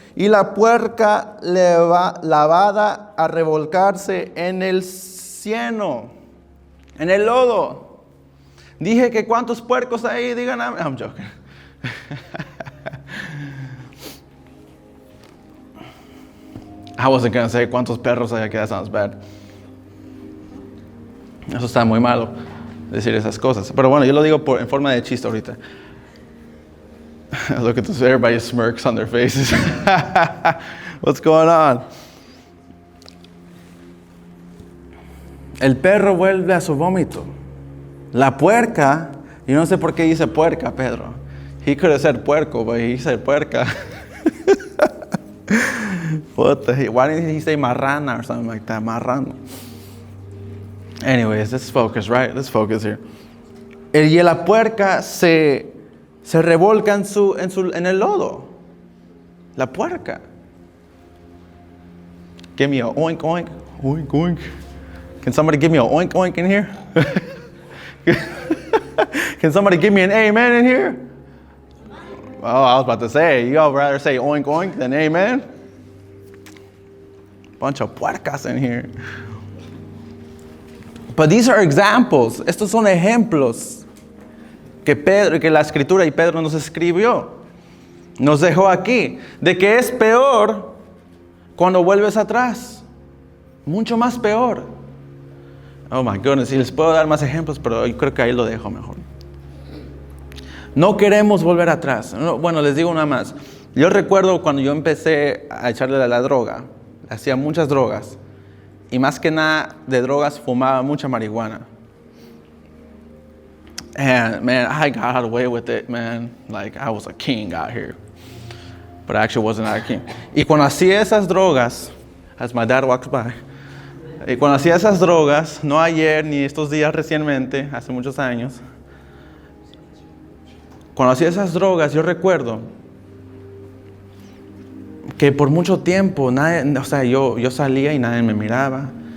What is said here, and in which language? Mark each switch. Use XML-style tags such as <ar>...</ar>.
<es>Y la puerca lavada a revolcarse en el cieno, en el lodo. Dije que cuántos puercos hay. Digan amén.</es> <en>I'm joking. I wasn't going to say</en> <es>cuántos perros hay aquí.</es> <en>That sounds bad.</en> <es>Eso está muy malo, decir esas cosas. Pero bueno, yo lo digo en forma de chiste ahorita.</es> <en>Look at this, everybody smirks on their faces. What's going on?</en> <es>El perro vuelve a su vómito. La puerca, yo no sé por qué dice puerca, Pedro.</es> <en>He could have said puerco, but he said puerca. What the hell? Why didn't he say marrana or something like that? Marrano. Anyways, let's focus, right? Let's focus here.</en> <es>Y la puerca se revolca en el lodo. La puerca.</es> <en>Give me a oink, oink, oink, oink. Can somebody give me a oink, oink in here? Can somebody give me an amen in here? Oh, I was about to say, you all rather say oink, oink than amen? Bunch of puercas in here. But these are examples.</en> <es>Estos son ejemplos que la Escritura y Pedro nos escribió. Nos dejó aquí. De que es peor cuando vuelves atrás. Mucho más peor.</es> <en>Oh my goodness.</en> <es>Y les puedo dar más ejemplos, pero yo creo que ahí lo dejo mejor. No queremos volver atrás. Bueno, les digo una más. Yo recuerdo cuando yo empecé a echarle a la droga. Hacía muchas drogas. Y más que nada de drogas, fumaba mucha marihuana.</es> <en>And man, I got away with it, man. Like I was a king out here. But I actually wasn't a king.</en> <es>Y cuando hacía esas drogas,</es> <en>as my dad walks by,</en> <es>y cuando hacía esas drogas, no ayer ni estos días recientemente, hace muchos años, cuando hacía esas drogas, yo recuerdo que por mucho tiempo, yo salía y nadie me miraba.</es>